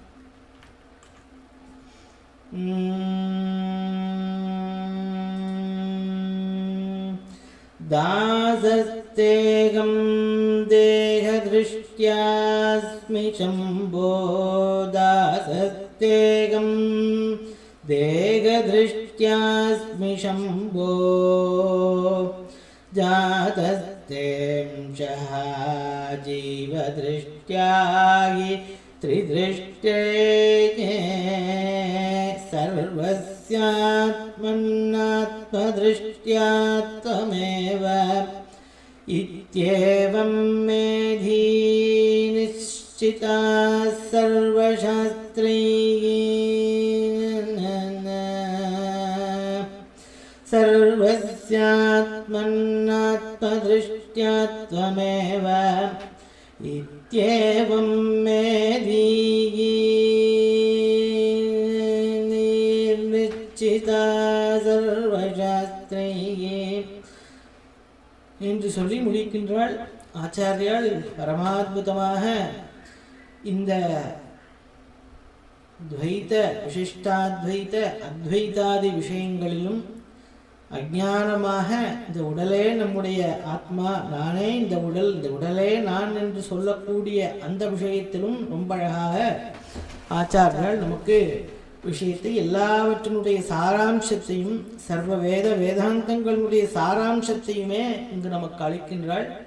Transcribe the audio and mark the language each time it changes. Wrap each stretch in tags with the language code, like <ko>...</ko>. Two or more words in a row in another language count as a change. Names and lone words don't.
<sa>दासस्तेऽहं देहदृष्ट्याऽस्मि शम्भो, दासस्तेऽहं देहदृष्ट्याऽस्मि शम्भो, जातस्तेंऽशः जीवदृष्ट्या हि त्रिदृष्टे सर्वस्य सर्वस्यात्मन्नात्मदृष्ट्या त्वमेव इत्येवं मेधी निश्चिता सर्वशास्त्रैः सर्वस्यात्मन्नात्मदृष्ट्या त्वमेव इत्येवं मेधी निश्चिता सर्वशास्त्रैः</sa> <ta>என்று சொல்லி முடிக்கின்றாள் ஆச்சாரியால். பரமாத்புதமாக இந்த துவைத விசிஷ்டாத்வைத அத்வைதாதி விஷயங்களிலும் அஞ்ஞானமாக இந்த உடலே நம்முடைய ஆத்மா, நானே இந்த உடலே நான் என்று சொல்லக்கூடிய அந்த விஷயத்திலும் ரொம்ப அழகாக ஆச்சாரியால் நமக்கு விஷயத்தை எல்லாவற்றினுடைய சாராம்சத்தையும் சர்வ வேதாந்தங்களுடைய சாராம்சத்தையுமே இங்கு நமக்கு அளிக்கின்றாள்.</ta>